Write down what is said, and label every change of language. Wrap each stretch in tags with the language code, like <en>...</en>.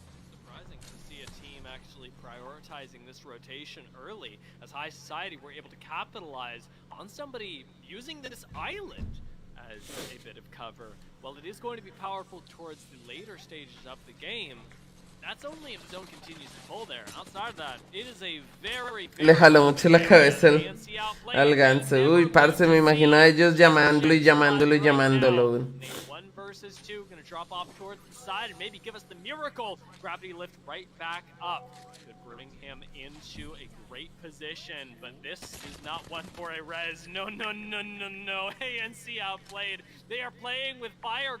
<en>Surprising to see a team actually prioritizing this rotation early, as High Society were able to capitalize on somebody using this island as a bit of cover. While it is going to be powerful towards the later stages of the game, that's only if the zone continues to pull there. Outside of that, it is a very...</en> <es>Le jaló mucho la cabeza al ganso. Uy, parce, me imagino a ellos llamándolo y llamándolo y llamándolo.</es> <en>1 versus 2, gonna drop off towards the side and maybe give us the miracle. Gravity lift right back up. Could bring him into a great position, but this is not one for a res. No. ANC outplayed. They are playing with fire.</en>